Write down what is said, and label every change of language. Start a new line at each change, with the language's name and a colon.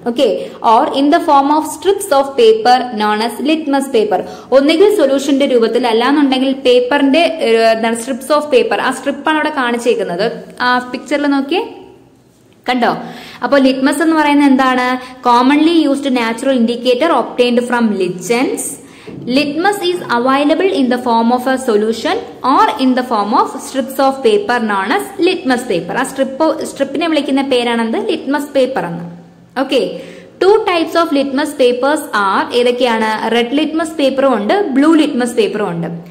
English: Okay, or in the form of strips of paper known as litmus paper.
Malayalam: ഒന്നുകിൽ സൊല്യൂഷന്റെ രൂപത്തിൽ, അല്ലാന്നുണ്ടെങ്കിൽ പേപ്പറിന്റെ strips of paper. ആ സ്ട്രിപ്പാണ് അവിടെ കാണിച്ചേക്കുന്നത്. ആ പിക്ചറിൽ നോക്കിയേ, കണ്ടോ? അപ്പോൾ ലിറ്റ്മസ് എന്ന് പറയുന്നത് എന്താണ്?
English: Commonly used natural indicator obtained from lichens. Litmus is available in the form of a solution or in the form of strips of paper known as litmus paper.
Malayalam: ആ സ്ട്രിപ്പിനെ വിളിക്കുന്ന പേരാണെന്ത്? ലിറ്റ്മസ് പേപ്പർ എന്ന്.
English: okay, 2 types of litmus papers are
Malayalam: ഏതൊക്കെയാണ്? Red litmus പേപ്പറും ഉണ്ട്, blue litmus പേപ്പറും ഉണ്ട്.